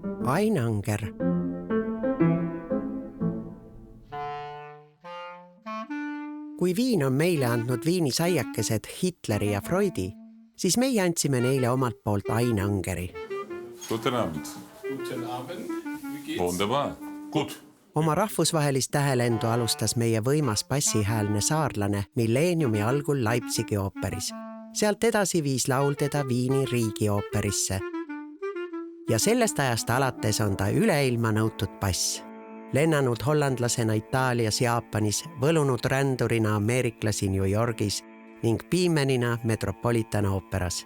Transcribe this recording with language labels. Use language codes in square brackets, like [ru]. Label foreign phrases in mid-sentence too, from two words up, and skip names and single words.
[et] Ain Anger. Kui Viin on meile andnud viinisaiakesed Hitleri ja Freudi, siis meie andsime neile omalt poolt Ain Angeri. [de] Guten Abend. Guten Abend. Wie geht's? Wunderbar. Gut. [et] Oma rahvusvahelist tähelendu alustas meie võimas bassihäälne saarlane milleeniumi algul Leipzigi ooperis. Sealt edasi viis laul teda Viini riigiooperisse. Ja sellest ajast alates on ta üleilma nõutud bass. Lennanud hollandlasena Itaalias, Jaapanis, võlunud rändurina ameeriklasi New Yorgis ning piimenina Metropolitan ooperas.